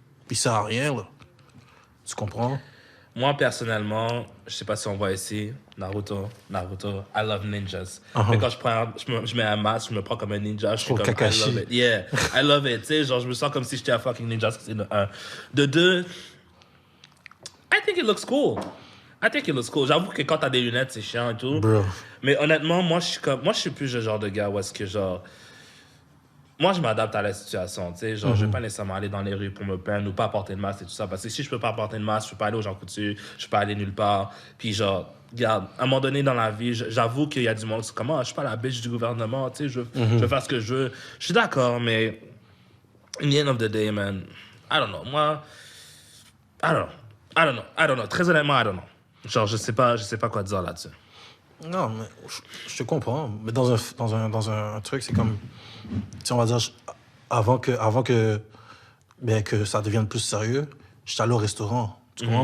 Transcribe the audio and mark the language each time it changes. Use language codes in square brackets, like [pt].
[fr] Il sert à rien, là. Tu comprends? Moi, personnellement, je sais pas si on voit ici, Naruto, [en] I love ninjas. [fr] Mais quand je mets un masque, je me prends comme un ninja, je suis comme, Kakashi. [en] I love it. Yeah, I love it. [fr] Tu sais, genre, je me sens comme si j'étais un fucking ninja, c'est de un. De deux, [en] I think it looks cool. [fr] J'avoue que quand t'as des lunettes, c'est chiant et tout. [en] Bro. [fr] Mais honnêtement, moi, je suis plus le genre de gars où est-ce que, genre... Moi, je m'adapte à la situation, tu sais. Genre, je vais pas nécessairement aller dans les rues pour me plaindre ou pas porter de masque et tout ça. Parce que si je peux pas porter de masque, je peux pas aller aux gens coutus, je peux pas aller nulle part. Puis genre, regarde, à un moment donné dans la vie, j'avoue qu'il y a du monde qui dit comment, je suis pas la bitch du gouvernement, tu sais, je veux faire ce que je veux. Je suis d'accord, mais [en] in the end of the day, man, I don't know. Moi, I don't know. [fr] Très honnêtement, [en] I don't know. [fr] Genre, je sais pas quoi dire là-dessus. Non, mais je te comprends. Mais dans un truc, c'est comme... Si on va dire, avant que ça devienne plus sérieux, j'étais allé au restaurant. Tu comprends?